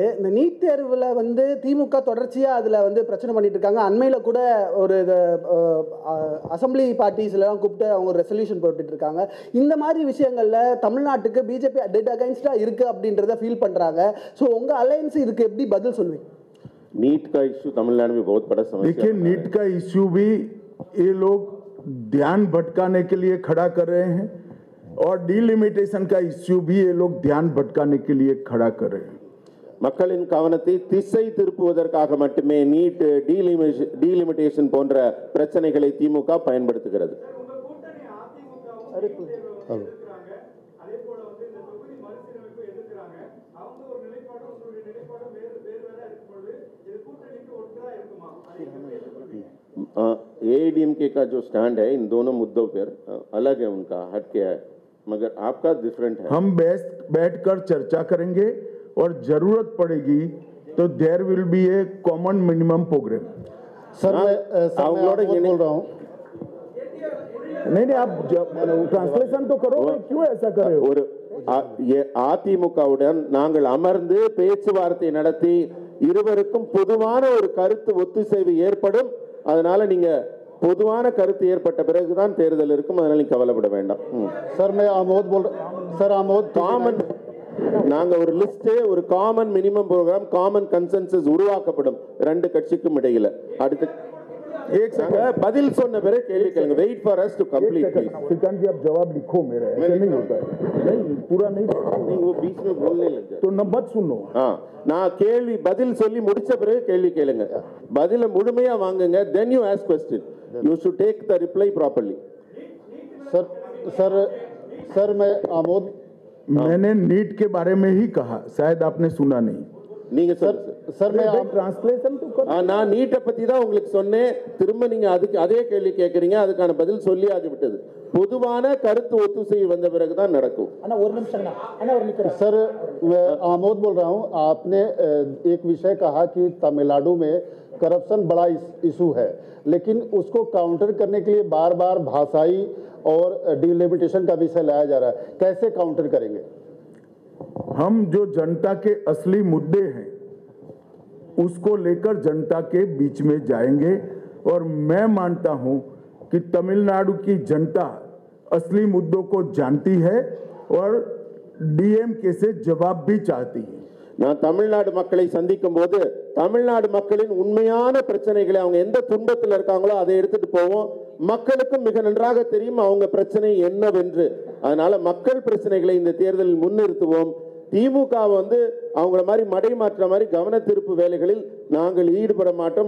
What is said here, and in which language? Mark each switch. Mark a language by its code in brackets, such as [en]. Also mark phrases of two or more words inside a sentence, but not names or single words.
[ta] இந்த நீட் தேர்வுல திமுக தொடர்ச்சியா அதுல பிரச்சனை பண்ணிட்டு இருக்காங்க. அண்மையில கூட ஒரு [en] assembly parties [ta] எல்லாம் கூப்பிட்டு அவங்க ஒரு ரெசல்யூஷன் போட்டுட்டு இருக்காங்க. இந்த மாதிரி விஷயங்கள்ல தமிழ்நாட்டுக்கு பிஜேபி [en] dead against [ta] இருக்கு அப்படின்றத ஃபீல் பண்றாங்க. ஸோ உங்க அலையன்ஸ் இதுக்கு எப்படி பதில் சொல்லுவீங்க? [hi] नीट का इश्यू तमिलनाडु में बहुत बड़ा समस्या है. देखिए, नीट का इश्यू भी ये लोग ध्यान भटकाने के लिए खड़ा कर रहे हैं और डीलिमिटेशन का इश्यू भी ये लोग ध्यान भटकाने के लिए खड़ा कर रहे हैं. [ta] மக்களின் கவனத்தை திசை திருப்புவதற்காக மட்டுமே நீட், டீலிமிட்டேஷன் போன்ற பிரச்சனைகளை திமுக பயன்படுத்துகிறது. [hi] एआईडीएमके का जो स्टैंड है इन दोनों मुद्दों पर अलग है, उनका हटके है, मगर आपका डिफरेंट है. हम बैठकर चर्चा करेंगे और जरूरत पड़ेगी तो [en] there will be a common minimum program. [hi] सर मैं बोल रहा हूँ. नहीं, आप ट्रांसलेशन तो करो. क्यों ऐसा कर रहे हो? [ta] அதிமுகவுடன் நாங்கள் அமர்ந்து பேச்சுவார்த்தை நடத்தி இருவருக்கும் பொதுவான ஒரு கருத்து ஒத்துசைவு ஏற்படும். அதனால நீங்க பொதுவான கருத்து ஏற்பட்ட பிறகுதான் தேர்தல் இருக்கும். அதனால நீங்க கவலைப்பட வேண்டாம். [hi] சார் मैं आमोद बोल रहा हूं. सर आमोद [ta] காமன், நாங்க ஒரு லிஸ்ட், ஒரு [en] common minimum program, common consensus [ta] உருவாக்கப்படும் ரெண்டு கட்சிக்கும் இடையில. அடுத்து [hi] एक सेकंड [ta] பதில் சொன்ன பிறகு கேள்வி கேளுங்க. [en] wait for us to complete please. [hi] श्रीकांत जी, आप जवाब लिखो. मेरा ऐसे नहीं होता है. नहीं, पूरा नहीं. वो बीच में बोलने लग जाए तो मत सुनो. हां, [ta] நான் கேள்வி பதில் சொல்லி முடிச்ச பிறகு கேள்வி கேளுங்க. பதில முழுமையா வாங்குங்க. [en] then you ask question. you should take the reply properly. [hi] सर मैं आमोद, मैंने नीट के बारे में ही कहा, शायद आपने सुना नहीं. [ta] நீங்க [hi] सर मैं ट्रांसलेशन तो कर. [ta] நான் நீட்டை பத்தி தான் உங்களுக்கு சொன்னேன். திரும்ப நீங்க அதுக்கு அதே கேள்வி கேட்கறீங்க. அதுக்கான பதில் சொல்லி ஆகிவிட்டது. பொதுவான கருத்து ஒத்துசை வந்த பிறகுதான் நடக்கும். அண்ணா ஒரு நிமிஷம் அண்ணா ஒரு நிமிஷம் [hi] सर मैं आमोद बोल रहा हूं। आपने एक विषय कहा कि तमिलनाडु में करप्शन बड़ा इशू है, लेकिन उसको काउंटर करने के लिए बार बार भाषाई और डिलिमिटेशन का विषय लाया जा रहा है, कैसे काउंटर करेंगे? हम जो जनता के असली मुद्दे हैं उसको लेकर जनता के बीच में जाएंगे और मैं मानता हूं कि तमिलनाडु की जनता असली मुद्दों को जानती है और डीएमके से जवाब भी चाहती है. [ta] நான் தமிழ்நாடு மக்களை சந்திக்கும் போது தமிழ்நாடு மக்களின் உண்மையான பிரச்சனைகளை அவங்க எந்த துன்பத்தில் இருக்காங்களோ அதை எடுத்துட்டு போவோம். மக்களுக்கும் மிக நன்றாக தெரியும் அவங்க பிரச்சனை என்னவென்று. அதனால மக்கள் பிரச்சனைகளை இந்த தேர்தலில் முன்னிறுத்துவோம். திமுக வந்து அவங்கள மாதிரி மடை மாற்ற மாதிரி கவன திருப்பு வேலைகளில் நாங்கள் ஈடுபட மாட்டோம்.